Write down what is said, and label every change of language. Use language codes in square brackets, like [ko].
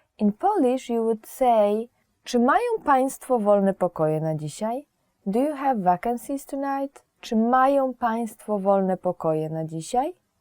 [en] In Polish you would say, [pl] czy mają Państwo wolne pokoje na dzisiaj? [en] Do you have vacancies tonight? [pl] Czy mają Państwo wolne pokoje na dzisiaj?